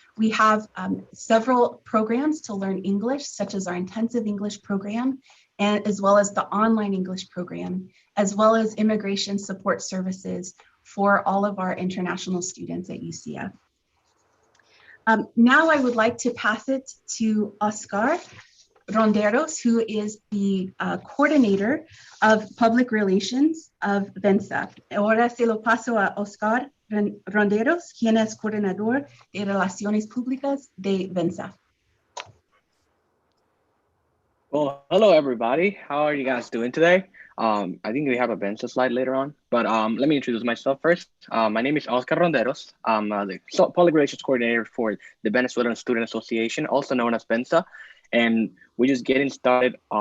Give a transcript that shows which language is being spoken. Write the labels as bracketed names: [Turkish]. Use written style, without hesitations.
[English] We have several programs to learn English, such as our intensive English program, and as well as the online English program, as well as immigration support services for all of our international students at UCF. Now I would like to pass it to Oscar Ronderos, who is the coordinator of public relations of VENSA. [Spanish] Ahora se lo paso a Oscar Ronderos, quien es coordinador de relaciones públicas de VENSA. [English] Well, hello everybody. How are you guys doing today? I think we have a VENSA slide later on, but let me introduce myself first. My name is Oscar Ronderos. I'm the public relations coordinator for the Venezuelan Student Association, also known as VENSA, and we're just getting started.